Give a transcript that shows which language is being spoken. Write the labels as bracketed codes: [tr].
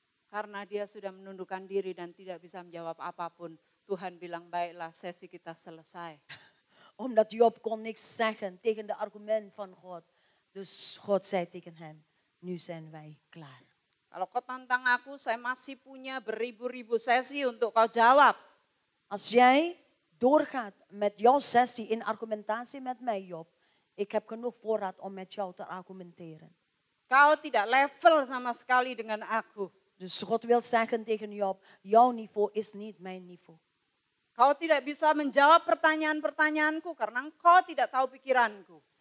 [id] Karena dia sudah menundukkan diri dan tidak bisa menjawab apapun. Tuhan bilang baiklah sesi kita selesai. [nl] Omdat Job kon niks zeggen tegen de argument van God. Dus God zei tegen hem, nu zijn wij klaar. [id] Kalau kau tantang aku, saya masih punya beribu-ribu sesi untuk kau jawab. [nl] Als jij doorgaat met jouw sessie in argumentatie met mij, Job, ik heb genoeg voorraad om met jou te argumenteren. [id] Kau tidak level sama sekali dengan aku. [nl] Dus God wil zeggen tegen Job, jouw niveau is niet mijn niveau. [id] Kau tidak bisa menjawab pertanyaan-pertanyaanku karena engkau tidak tahu pikiranku.